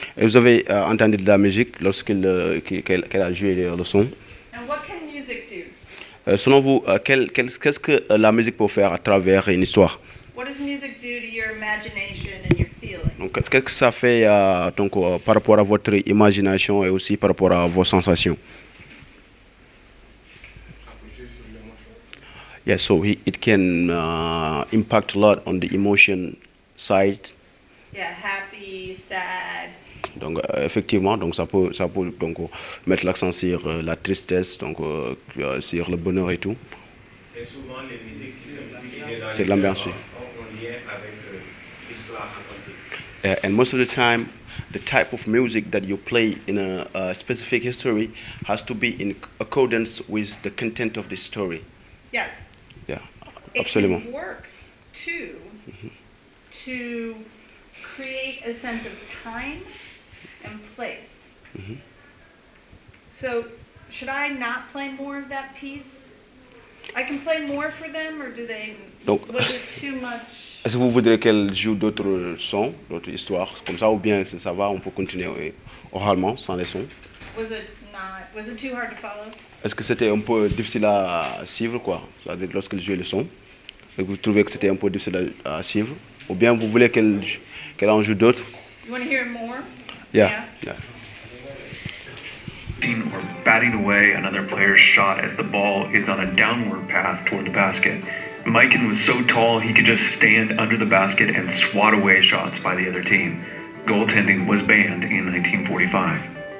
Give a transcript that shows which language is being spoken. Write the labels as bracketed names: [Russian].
[French] Et vous avez entendu de la musique lorsqu'elle a joué le son. [English] And what can music do? [French] Selon vous, qu'est-ce que la musique peut faire à travers une histoire? [English] What does music do to your imagination and your feelings? [French] Donc, qu'est-ce que ça fait donc, par rapport à votre imagination et aussi par rapport à vos sensations? [English] Yeah, so it can impact a lot on the emotion side. Yeah, happy, sad. [French] Donc effectivement, donc ça peut donc mettre l'accent sur la tristesse, donc sur le bonheur et tout. Et souvent les musiques qui sont utilisées dans C'est de l'ambiance. ont un lien avec l'histoire racontée. [English] And most of the time, the type of music that you play in a specific history has to be in accordance with the content of the story. Yes. Yeah, It [French] absolument. [English] can work too to create a sense of time and place. So, should I not play more of that piece? I can play more for them, or do they? [French] Donc, [English] was it too much? [French] Est-ce que vous voudrez qu'elle joue d'autres sons, d'autres histoires, comme ça, ou bien ça va, on peut continuer oralement, sans les sons? [English] Was it too hard to follow? [French] Est-ce que c'était un peu difficile à suivre, quoi? C'est-à-dire lorsqu'elle jouait le son, et vous trouvez que c'était un peu difficile à suivre? Ou bien vous voulez qu'elle en joue d'autres? [English] You want to hear more? Yeah. Or batting away another player's shot as the ball is on a downward path toward the basket. Mikan was so tall he could just stand under the basket and swat away shots by the other team. Goaltending was banned in 1945.